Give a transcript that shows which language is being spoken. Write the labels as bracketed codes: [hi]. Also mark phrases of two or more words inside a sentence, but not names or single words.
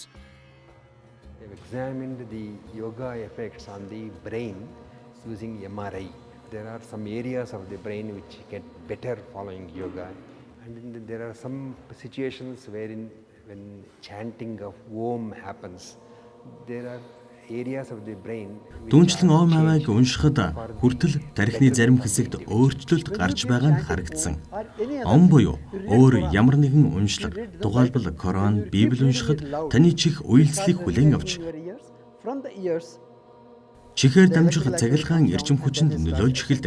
[en] They've examined the yoga effects on the brain using MRI. There are some areas of the brain which get better following yoga. And there are some situations wherein when chanting of Om happens, there are areas of the brain. [mn] Дүнчлэн Ом авааг уншихад хүртэл тархины зарим хэсэгт өөрчлөлт гарч байгаа нь харагдсан. Ом буюу өөр ямар нэгэн уншлага, тухайлбал Коран, Библи уншихад таны чих үйлслийг хүлээн авч чихээр дамжих цахилгаан эрчим хүчинд нөлөөлж эхэлдэг.